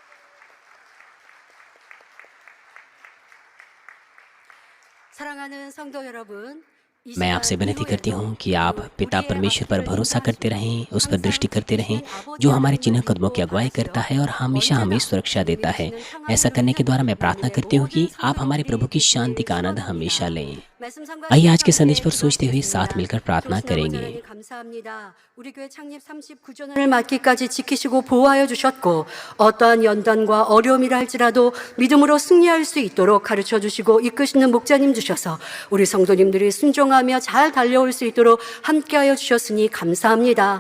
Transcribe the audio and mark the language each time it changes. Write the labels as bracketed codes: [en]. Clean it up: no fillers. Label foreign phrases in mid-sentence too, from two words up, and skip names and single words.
[hi] मैं आपसे विनती करती हूँ कि आप पिता परमेश्वर पर भरोसा करते रहें, उस पर दृष्टि करते रहें, जो हमारे चिन्ह कदमों की अगुवाई करता है और हमेशा हमें सुरक्षा देता है। ऐसा करने के द्वारा मैं प्रार्थना करती हूँ कि आप हमारे प्रभु की शांति का आनंद हमेशा लें। [ko] 말씀 [hi] आइए [ko] 상고하신 [hi] आज के संदेश [ko] 함께 [hi] पर सोचते हुए साथ [ko] 기도하시겠습니다. [hi] मिलकर प्रार्थना [ko] 좋으신 아버지 [hi] करेंगे। [ko] 하나님 감사합니다. 우리 교회 창립 39주년을 맞기까지 지키시고 보호하여 주셨고 어떠한 연단과 어려움이라 할지라도 믿음으로 승리할 수 있도록 가르쳐 주시고 이끄시는 목자님 주셔서 우리 성도님들이 순종하며 잘 달려올 수 있도록 함께하여 주셨으니 감사합니다.